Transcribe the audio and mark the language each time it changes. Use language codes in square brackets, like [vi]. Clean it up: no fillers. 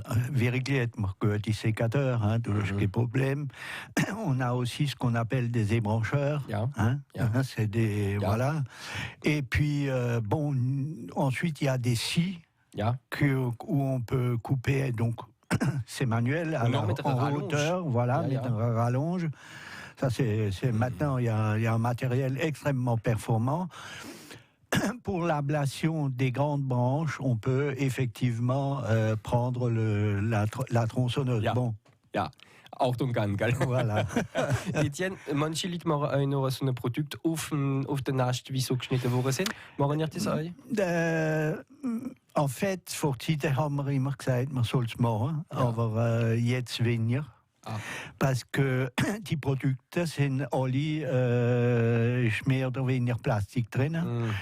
[de] Wirklich hat man gute Sécateurs, du hast kein [fr] Problème. On a aussi ce qu'on appelle des ébrancheurs. C'est des, voilà. Et puis, ensuite, il y a des scies où on peut couper, donc, c'est manuel, en hauteur, voilà, mettre un rallonge. Ça, c'est maintenant, il y a un matériel extrêmement performant. Pour l'ablation des grandes branches, on peut effectivement prendre la tronçonneuse. Bon. [de] Achtung, gell? [fr] Voilà. [de] Etienne, manche Leute machen auch noch so ein Produkt auf den Nast, wie so geschnitten worden sind. Machen ihr das auch? [fr] En fait, [de] vor Zeiten haben wir immer gesagt, man soll es machen, aber jetzt weniger. [fr] Parce que [de] die Produkte sind alle mehr oder weniger Plastik drin.